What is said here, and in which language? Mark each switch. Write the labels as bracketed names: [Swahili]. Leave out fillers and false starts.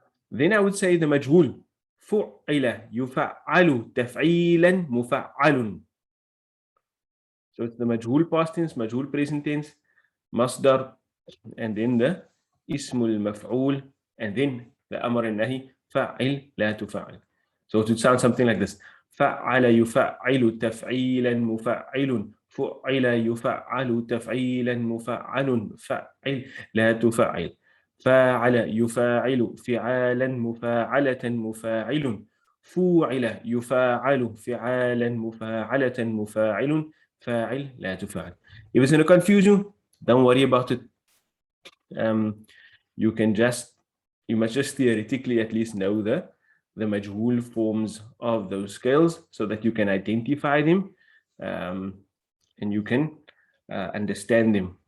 [English] Then I would say the majhul, fu'ila, yufa'alu, taf'ilan, mufa'alun. So it's the majhul past tense, majhul present tense, masdar, and then the ismul maf'ul, and then the amr and nahi, fa'il la tufa'il. So it would sound something like this. [Arabic] فعل يفعل تفعيلا مفعل فعل يفعل تفعيلا مفعل فعل لا تفعل فاعل يفاعل فعالا مفاعلة مفاعل فوعل يفاعل فعالا مفاعلة مفاعل فاعل لا تفعل. [English] If it's going to confuse you, don't worry about it. You must just theoretically at least know the majhul forms of those scales so that you can identify them, and you can understand them.